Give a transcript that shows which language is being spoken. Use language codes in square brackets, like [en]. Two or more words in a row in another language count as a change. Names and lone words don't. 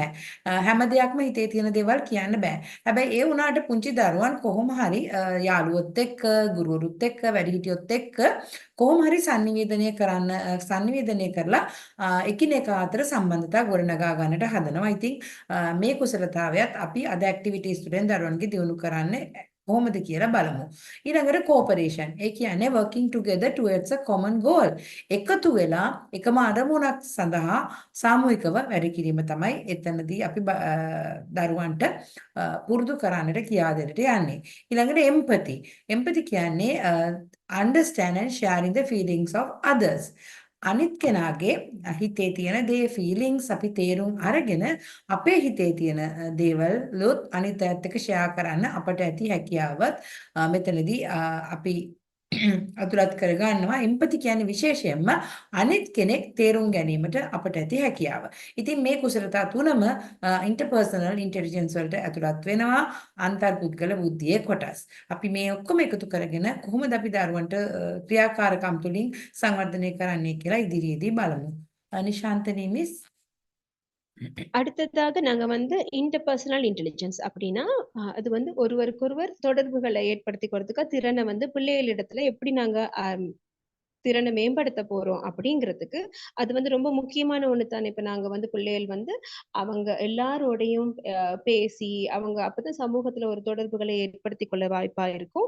[si] හැම දෙයක්ම හිතේ තියෙන දේවල් කියන්න බෑ. හැබැයි ඒ වුණාට පුංචි දරුවන් කොහොම හරි යාළුවොත් එක්ක, ගුරුවරුත් එක්ක, වැඩිහිටියොත් එක්ක කොහොම හරි sannivedanaya කරලා එකිනෙකා අතර සම්බන්ධතා ගොඩනගා ගන්නට හදනවා. ඉතින් මේ කුසලතාවයත් අපි අද ඇක්ටිවිටීස් තුලින් දරුවන්ගේ දියුණු කරන්නේ කොහොමද කියලා බලමු. [en] ඊළඟට කෝපරේෂන්. [si] ඒ කියන්නේ [en] working together towards a common goal. [si] එකතු වෙලා එකම අරමුණක් සඳහා සාමූහිකව වැඩ කිරීම තමයි එතනදී අපි දරුවන්ට පුරුදු කරන්නට කියා දෙන්නට යන්නේ. [en] ඊළඟට empathy. empathy කියන්නේ understand and sharing the feelings of others. [si] අනිත් කෙනාගේ හිතේ තියෙන දේ feelings අපි තේරුම් අරගෙන අපේ හිතේ තියෙන දේවල්ලොත් අනිත් අයත් එක්ක share කරන්න අපට ඇති හැකියාවත් මෙතනදී අපි අතුලත් කරගන්නවා. empathy කියන්නේ විශේෂයෙන්ම අනිත් කෙනෙක් තේරුම් ගැනීමට අපට ඇති හැකියාව. ඉතින් මේ කුසලතා තුනම [en] interpersonal intelligence [si] වලට ඇතුළත් වෙනවා අන්තර්පුද්ගල බුද්ධියේ කොටස්. අපි මේ ඔක්කොම එකතු කරගෙන කොහොමද අපි දරුවන්ට ක්‍රියාකාරකම් තුලින් සංවර්ධනය කරන්නේ කියලා ඉදිරියේදී බලමු. නිශාන්තනි මිස්. [ta] அடுத்ததாக நாங்க வந்து [en] interpersonal intelligence [ta] அப்படின்னா அது வந்து ஒருவருக்கொருவர் தொடர்புகளை ஏற்படுத்திக்கிறதுக்கு திறனை வந்து பிள்ளைகளிடத்துல எப்படி நாங்க திறனை மேம்படுத்த போறோம் அப்படிங்கிறதுக்கு அது வந்து ரொம்ப முக்கியமான ஒண்ணு தானே. இப்ப நாங்க வந்து பிள்ளைகள் வந்து அவங்க எல்லாரோடையும் பேசி அவங்க அப்பதான் சமூகத்துல ஒரு தொடர்புகளை ஏற்படுத்தி கொள்ள வாய்ப்பா இருக்கும்.